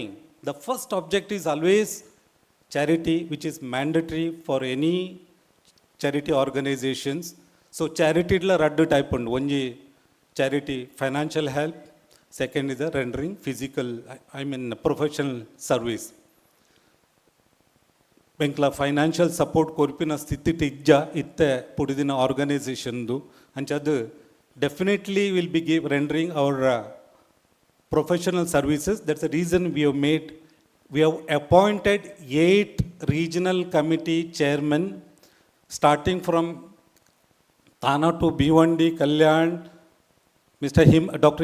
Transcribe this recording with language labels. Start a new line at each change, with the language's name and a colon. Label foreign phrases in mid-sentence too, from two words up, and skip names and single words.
English: The first objective is always charity, which is mandatory for any charity organizations. So
Tulu: charity la raddu type undu.
English: One charity financial help, second is the rendering physical, professional service.
Tulu: ಬೆಂಕ್ಲ
English: financial support
Tulu: ಕೊರ್ಪಿನ ಸ್ಥಿತಿ ಇಜ್ಜ ಇತ್ತೆ ಪುಡಿದಿನ ಆರ್ಗನೈಸೇಷನ್ದು ಅಂಚದು
English: definitely will be rendering our professional services. That's the reason we have appointed 8 regional committee chairmen starting from Thana to Bhiwandi, Kalyan, Dr.